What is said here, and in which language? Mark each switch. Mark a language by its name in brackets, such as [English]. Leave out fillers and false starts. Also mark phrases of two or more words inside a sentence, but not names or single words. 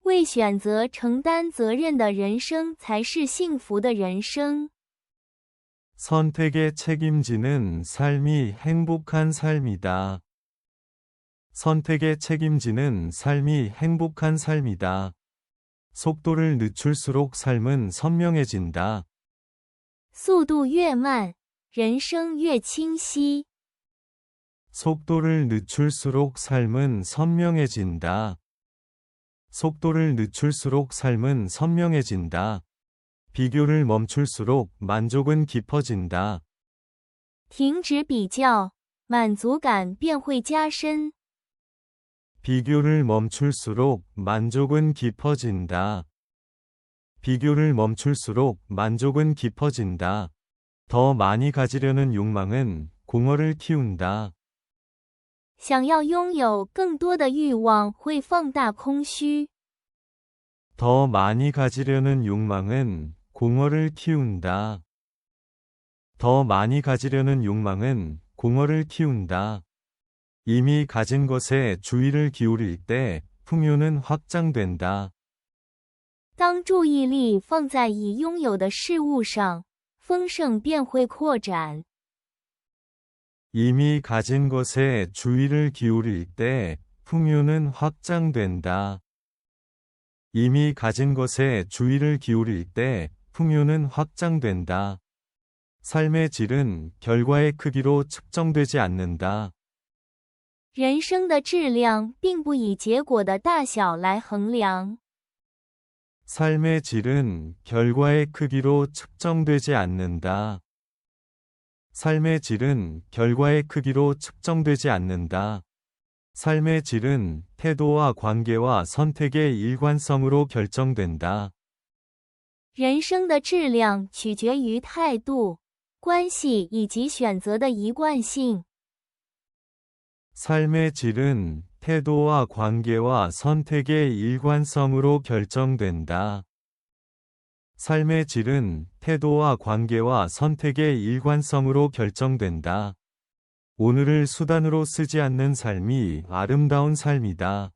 [Chinese] 为选择承担责任的人生才是幸福的人生。 [Korean] 선택에 책임지는 삶이 행복한 삶이다. 선택에 책임지는 삶이 행복한 삶이다. 속도를 늦출수록 삶은 선명해진다. [Chinese] 速度越慢，人生越清晰。 [Korean] 속도를 늦출수록 삶은 선명해진다. 속도를 늦출수록 삶은 선명해진다. 비교를 멈출수록 만족은 깊어진다. [Chinese] 停止比较，满足感便会加深。 [Korean] 비교를 멈출수록 만족은 깊어진다. 비교를 멈출수록 만족은 깊어진다. 더 많이 가지려는 욕망은 공허를 키운다. [Chinese] 想要拥有更多的欲望会放大空虚。 [Korean] 더 많이 가지려는 욕망은 공허를 키운다. 더 많이 가지려는 욕망은 공허를 키운다. 이미 가진 것에 주의를 기울일 때 풍요는 확장된다. [Chinese] 当注意力放在已拥有的事物上，丰盛便会扩展。 [Korean] 이미 가진 것에 주의를 기울일 때 풍요는 확장된다. 이미 가진 것에 주의를 기울일 때 풍요는 확장된다. 삶의 질은 결과의 크기로 측정되지 않는다. [Chinese] 人生的质量并不以结果的大小来衡量。 [Korean] 삶의 질은 결과의 크기로 측정되지 않는다. 삶의 질은 결과의 크기로 측정되지 않는다. 삶의 질은 태도와 관계와 선택의 일관성으로 결정된다. [Chinese] 人生的质量取决于态度、关系以及选择的一贯性。 [Korean] 삶의 질은 태도와 관계와 선택의 일관성으로 결정된다. 삶의 질은 태도와 관계와 선택의 일관성으로 결정된다. 오늘을 수단으로 쓰지 않는 삶이 아름다운 삶이다.